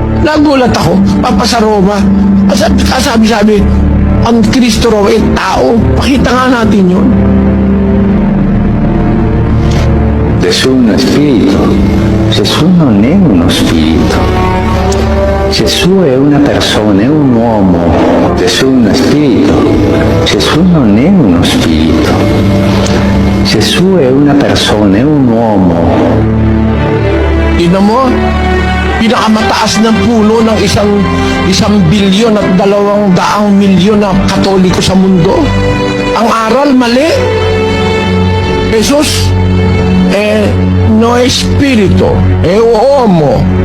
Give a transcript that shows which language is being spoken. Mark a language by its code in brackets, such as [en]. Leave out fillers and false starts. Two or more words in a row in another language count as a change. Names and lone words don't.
[tl] Nagulat ako, papasa Roma. Sabi, ang Kristo raw ay tao. Pakita nga natin yun. [it] Gesù è uno spirito. Gesù non è uno spirito. Gesù è una persona, è un uomo. Gesù è uno spirito. Gesù non è uno spirito. Gesù è una persona, è un uomo. [tl] Tingnan mo, pinakamataas ng puno ng isang bilyon at 200 milyon na Katoliko sa mundo. Ang aral mali. Jesus, no espiritu, uomo.